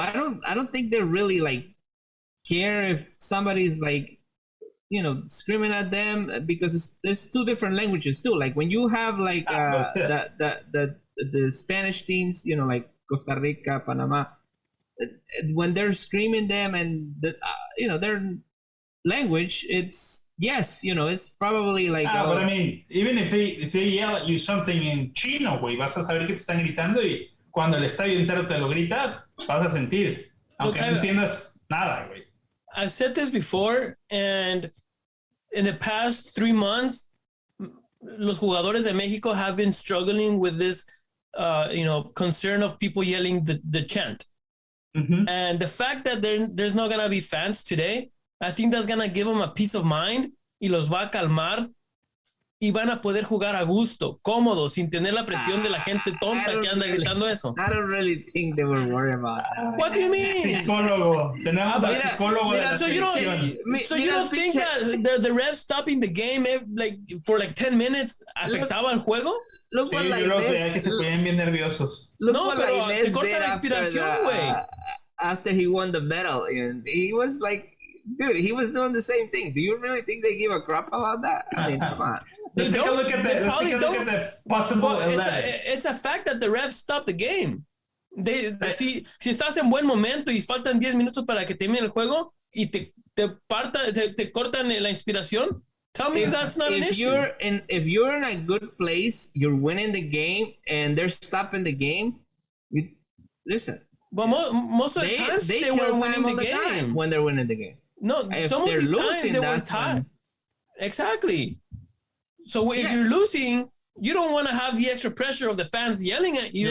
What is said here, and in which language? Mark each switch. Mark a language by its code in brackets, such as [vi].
[en] I don't think they really like care if somebody's like screaming at them, because there's two different languages too. Like when you have like the Spanish teams, like Costa Rica, Panama, when they're screaming them and their language, it's yes, it's probably like. But I mean, even if they yell at you something in [es] chino, güey, vas a saber que te están gritando, y cuando el estadio entero te lo grita, vas a sentir, aunque no entiendas nada, güey. [en] I've said this before, and in the past 3 months, [es] los jugadores de Mexico [en] have been struggling with this, concern of people yelling the chant. Mm-hmm. And the fact that there's not gonna be fans today, I think that's gonna give them a peace of mind [es] y los va a calmar y van a poder jugar a gusto, cómodos, sin tener la presión de la gente tonta que anda gritando eso. [en] I don't really think they will worry about that. What do you mean? [es] Psicólogo. Tenemos al psicólogo de la [en] So you don't think that the refs stopping the game for 10 minutes [es] afectaba el juego? [en] Look what [es] yo los veía que se ponían bien nerviosos. No, pero te corta la inspiración, güey. [en] After he won the medal, and he was like, dude, he was doing the same thing. Do you really think they give a crap about that? I mean, come on. Let's take a look at the possible 11. It's a fact that the refs stopped the game. [es] Si estás en buen momento y faltan 10 minutos para que termine el juego y te cortan la inspiración, [en] tell me that's not an issue. If you're in a good place, you're winning the game, and they're stopping the game, listen. But most of the times they were winning the game. When they're winning the game. No, if some of these losing, times they were tied. Exactly. So if you're losing, you don't want to have the extra pressure of the fans yelling at you.